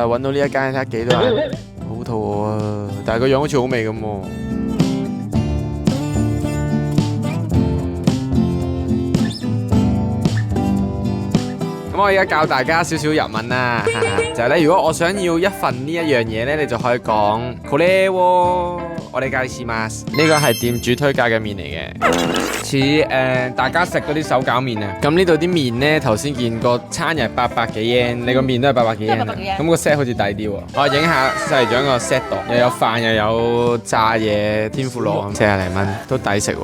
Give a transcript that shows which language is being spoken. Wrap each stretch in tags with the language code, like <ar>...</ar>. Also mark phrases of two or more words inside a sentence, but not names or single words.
<yue>揾到呢一間睇下幾多人，好肚餓啊！但係個樣好似好味咁喎。咁我而家教大家少少日文啦，就係咧，如果我想要一份呢一樣嘢咧，你就可以講</yue> <ja>これをお願いします。</ja> <yue>呢個係店主推介嘅麵嚟嘅，似大家食嗰啲手攪麵啊。咁呢度啲麵咧，頭先見個餐又係800幾yen，你個麵都係800幾yen，咁個 set 好似抵啲喎。我影下細咗個 set 度，又有飯又有炸嘢，天婦羅40零蚊都抵食喎。</yue>